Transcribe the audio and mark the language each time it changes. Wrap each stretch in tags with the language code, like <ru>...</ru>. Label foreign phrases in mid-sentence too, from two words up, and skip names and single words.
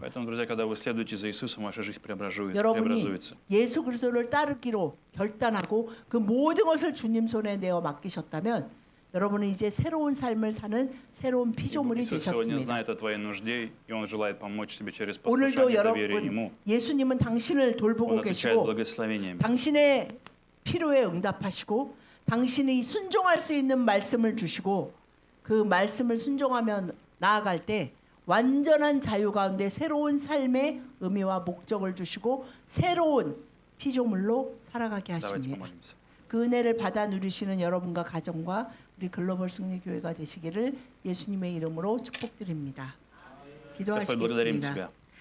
<ru>Поэтому, друзья, когда вы следуете за Иисусом, ваша жизнь</ru> <ko>여러분이</ko> <ru>преобразуется.</ru> <ko>예수 그리스도를 따르기로 결단하고 그 모든 것을 주님 손에 내어 맡기셨다면 여러분은 이제 새로운 삶을 사는 새로운 피조물이</ko> <ru>Иисус сегодня</ru> <ko>되셨습니다.</ko> <ru>знает о твоей нужде, и Он желает помочь тебе через</ru> <ko>오늘도</ko> <ru>послушание и доверие</ru> <ko>여러분</ko> <ru>Ему.</ru> <ko>예수님은 당신을</ko> <ru>Он</ru> <ko>돌보고</ko> <ru>отвечает</ru> <ko>계시고</ko> <ru>благословениями.</ru> <ko>당신의 필요에 응답하시고 당신이 순종할 수 있는 말씀을 주시고 그 말씀을 순종하며 나아갈 때 완전한 자유 가운데 새로운 삶의 의미와 목적을 주시고 새로운 피조물로 살아가게</ko> <ru>Давайте</ru> <ko>하십니다.</ko> <ru>помолимся.</ru> <ko>그 은혜를 받아 누리시는 여러분과 가정과 우리 글로벌 승리교회가 되시기를 예수님의 이름으로 축복드립니다.</ko> <ru>Господь, благодарим</ru> <ko>기도하시겠습니다.</ko> <ru>Тебя.</ru>